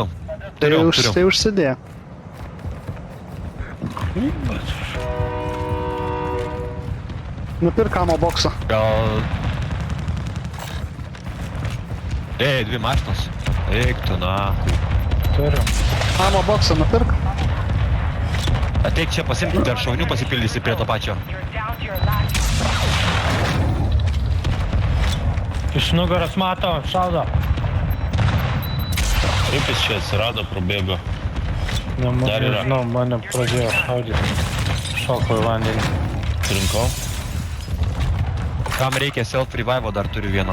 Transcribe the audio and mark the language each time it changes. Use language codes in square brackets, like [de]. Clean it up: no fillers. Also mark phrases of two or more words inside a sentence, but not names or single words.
[lt] tai užsidėjo. Nupirk ammo boksą. Gal... Ei, 2 mašinos. Eik tu, na. Turiu. Ammo boksą nupirk. Ateik čia pasimti, dar šaunių pasipildysi prie to pačio. [en] You're down to your last. [lt] Iš nugaros mato, šaudo. Kaip jis čia atsirado, prabėgo. Dar yra. Nežinau, mane pradėjo šaudyti. Šoko į vandenį. Surinkau. Kam reikia self-revivo, dar turiu vieną.